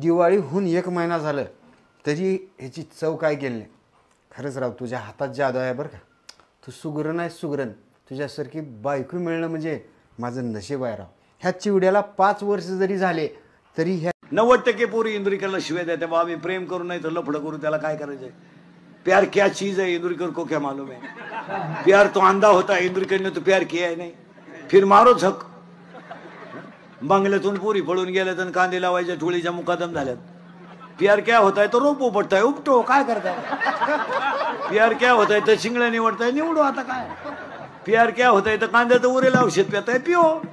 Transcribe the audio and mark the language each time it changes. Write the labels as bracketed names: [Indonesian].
[Marathi] दिवाळीहून 1 महिना झालं तरी ह्याची चव काय गेली नाही। खरंच राव तुझ्या हातात जादू आहे बरं का, तू सुगरण आहे सुगरण, तुझ्यासारखी बायको मिळणं म्हणजे माझं नशीब आहे राव। ह्या चिवड्याला 5 वर्ष जरी झाले तरी ह्या 90% पोरी इंदुरीकरला शिवाय देते, बा आम्ही प्रेम करू नाही तर लफडं करू, त्याला काय करायचंय? [Hindi] प्यार क्या चीज है इंदुरीकर को क्या मालूम है? प्यार तो अंधा होता है, इंदुरीकर ने तो प्यार किया है नहीं, फिर मारो झक। [Marathi] बंगल्यातून पोरी पळून गेल्यात आणि कांदे लावायच्या टोळीच्या मुकादम झाल्यात। [Hindi] प्यार क्या होता है तो [Marathi] रोपो पडताय, [Hindi] उपटो, [Marathi] काय करताय? [Hindi] प्यार क्या होता है [Marathi] तर शिंगड्या निवडताय, [Hindi] निवडो [Marathi] आता काय? [Hindi] प्यार क्या होता है [Marathi] तर कांद्याचं उरेला औषध पिताय, [Hindi] पिओ।